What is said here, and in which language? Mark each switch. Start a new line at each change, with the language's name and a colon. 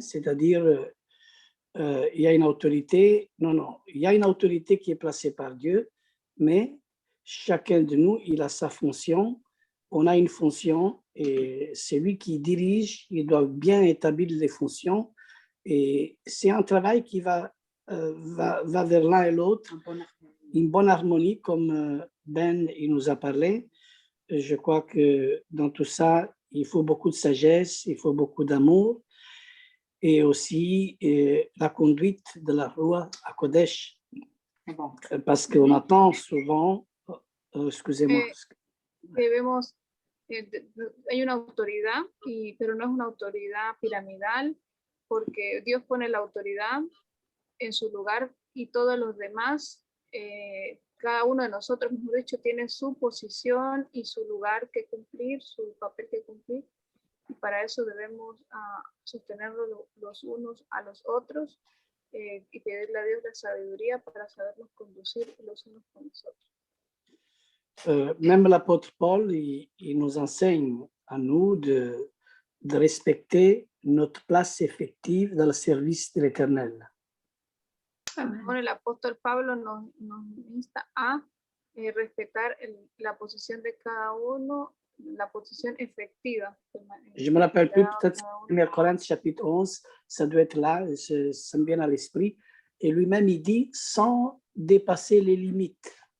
French: C'est-à-dire, il y a une autorité, non, il y a une autorité qui est placée par Dieu, mais chacun de nous, il a sa fonction, on a une fonction, et celui qui dirige, il doit bien établir les fonctions, et c'est un travail qui va vers l'un et l'autre, une bonne harmonie, comme Ben il nous a parlé. Je crois que dans tout ça, il faut beaucoup de sagesse, il faut beaucoup d'amour, et aussi la conduite de la Roi à Kodesh, parce qu'on attend souvent, excusez-moi.
Spanish: Debemos, hay una autoridad, pero no es una autoridad piramidal, porque Dios pone la autoridad en su lugar y todos los demás, cada uno de nosotros, mejor dicho, tiene su posición y su lugar que cumplir, su papel que cumplir, y para eso debemos sostenerlo los unos a los otros y pedirle a Dios la sabiduría para sabernos conducir los unos con los otros.
French: Même l'apôtre Paul, il nous enseigne à nous de respecter notre place effective dans le service de l'Éternel.
Spanish: Bueno, el apóstol Pablo nos insta a respetar la posición de cada uno la posición efectiva.
French: Je me rappelle plus,
Spanish: Cada-
French: peut-être
Spanish: cada uno.
French: 1 Corinthiens chapitre 11, ça doit être là, ça me vient à l'esprit. Et lui-même, il dit, sans dépasser les limites.